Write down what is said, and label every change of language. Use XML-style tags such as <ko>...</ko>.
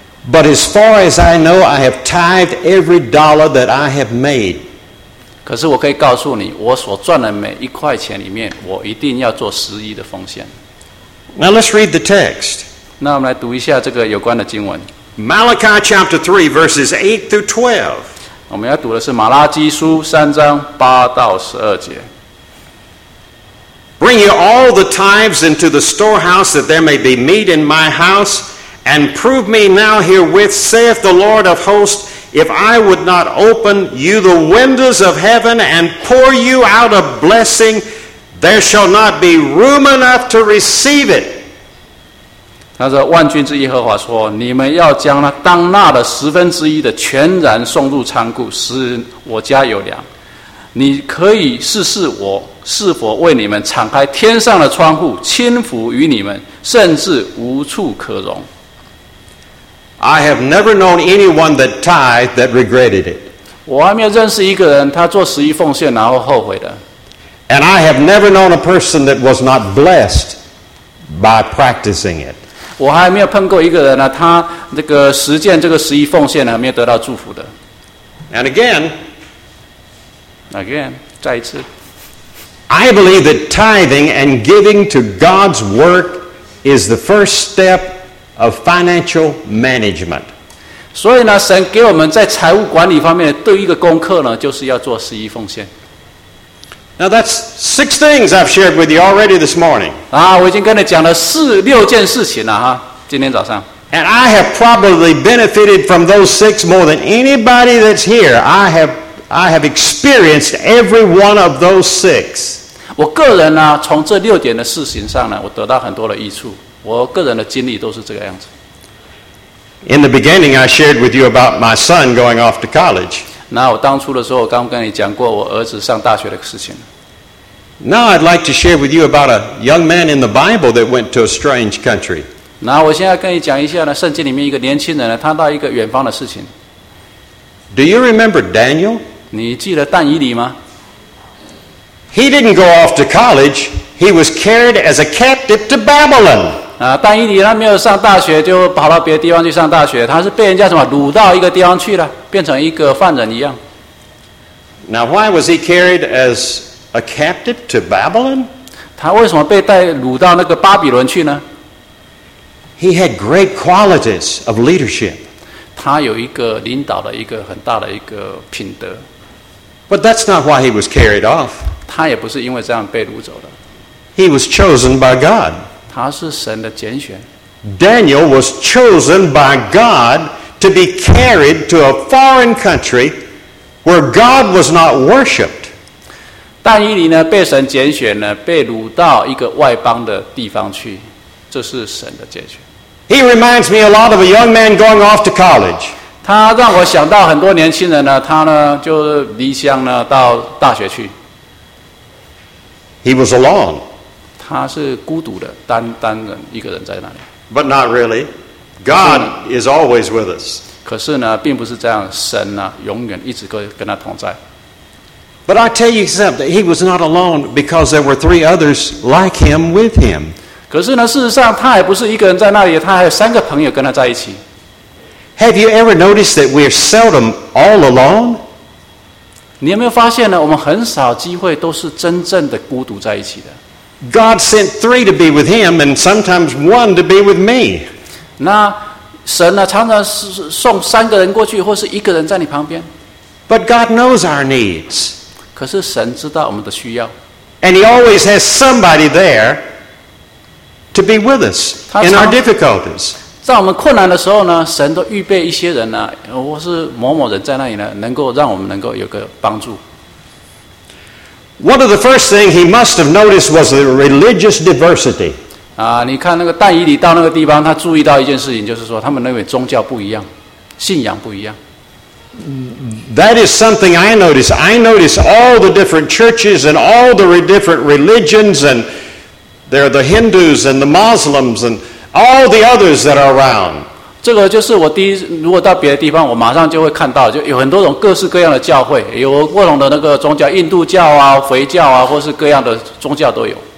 <en>But as far as I know, I have tithed every dollar that I have made.</en> <zh>可是我可以告诉你，我所赚的每一块钱里面，我一定要做十一的奉献。</zh> <en>Now let's read the text.</en> <zh>那我们来读一下这个有关的经文。</zh> <en>Malachi chapter 3 verses 8 through 12.</en> <zh>我们要读的是马拉基书三章八到十二节。</zh> <en>Bring you all the tithes into the storehouse that there may be meat in my house, and prove me now herewith, saith the Lord of hosts, if I would not open you the windows of heaven and pour you out a blessing, there shall not be room enough to receive it.</en> <zh>他说万军之耶和华说，你们要将那当纳的十分之一的全然送入仓库，使我家有粮。你可以试试我是否为你们敞开天上的窗户，倾覆于你们，甚至无处可容。</zh> <en>I have never known anyone that tithed that regretted it.</en> <zh>我还没有认识一个人，他做十一奉献然后后悔的。</zh> <en>And I have never known a person that was not blessed by practicing it.</en> <zh>我还没有碰过一个人呢，他这个实践这个十一奉献呢，没有得到祝福的。</zh> <en>And again. Again,</en> <zh>再一次。</zh> <en>I believe that tithing and giving to God's work is the first step of financial management.</en> <zh>所以呢，神给我们在财务管理方面的第一个功课呢，就是要做十一奉献。</zh> <en>Now that's six things I've shared with you already this morning.</en> <zh>啊，我已经跟你讲了四六件事情了哈，今天早上。</zh> <en>And I have probably benefited from those six more than anybody that's here. I have experienced every one of those six.</en> <zh>我个人呢，从这六点的事情上呢，我得到很多的益处。我个人的经历都是这个样子。</zh> <en>In the beginning, I shared with you about my son going off to college.</en> <zh>那我当初的时候，我刚跟你讲过我儿子上大学的事情。</zh> <en>Now I'd like to share with you about a young man in the Bible that went to a strange country.</en> <zh>那我现在跟你讲一下呢，圣经里面一个年轻人呢，他到一个远方的事情。</zh> <en>Do you remember Daniel?</en> <zh>你记得但以理吗？</zh> <en>He didn't go off to college. He was carried as a captive to Babylon.</en> <zh>啊，但以理他没有上大学，就跑到别的地方去上大学。他是被人家什么掳到一个地方去了，变成一个犯人一样。</zh> <en>Now why was he carried as a captive to Babylon?</en> <zh>他为什么被带掳到那个巴比伦去呢？</zh> <en>He had great qualities of leadership.</en> <zh>他有一个领导的一个很大的一个品德。</zh> <en>But that's not why he was carried off.</en> <zh>他也不是因为这样被掳走的。</zh> <en>He was chosen by God.</en> <zh>他是神的拣选。</zh> <en>Daniel was chosen by God to be carried to a foreign country where God was not worshipped.</en> <zh>但以理呢被神拣选呢被掳到一个外邦的地方去。这是神的拣选。</zh> <en>He reminds me a lot of a young man going off to college.</en> <zh>他让我想到很多年轻人呢，他呢就离乡呢到大学去。</zh> <en>He was alone.</en> <zh>他是孤独的，单人一个人在那里。</zh> <en>But not really. God is always with us.</en> <zh>可是呢，并不是这样，神呢永远一直跟他同在。</zh> <en>But I tell you something. He was not alone because there were three others like him with him.</en> <zh>可是呢，事实上他也不是一个人在那里，他还有三个朋友跟他在一起。</zh> <en>Have you ever noticed that we're seldom all alone?</en> <zh>你有没有发现呢？我们很少机会都是真正的孤独在一起的。</zh> <en>God sent three to be with Him, and sometimes one to be with me.</en> <zh>那神呢，常常送三个人过去，或是一个人在你旁边。</zh> <en>But God knows our needs.</en> <zh>可是神知道我们的需要。</zh> <en>And He always has somebody there. To be with us in our difficulties.</en> <zh>在我们困难的时候呢，神都预备一些人呢，或是某某人在那里呢，能够让我们能够有个帮助。</zh> <en>One of the first thing he must have noticed was the religious diversity.</en> <zh>啊，你看那个但以理到那个地方，他注意到一件事情，就是说他们那边宗教不一样，信仰不一样。</zh> <en>That is something I notice. I notice all the different churches and all the different religions and. There are the Hindus and the Muslims and all the others that are around.</en> <zh>这个就是我第一，如果到别的地方，我马上就会看到，就有很多种各式各样的教会，有各种的那个宗教，印度教啊、回教啊，或是各样的宗教都有。</zh>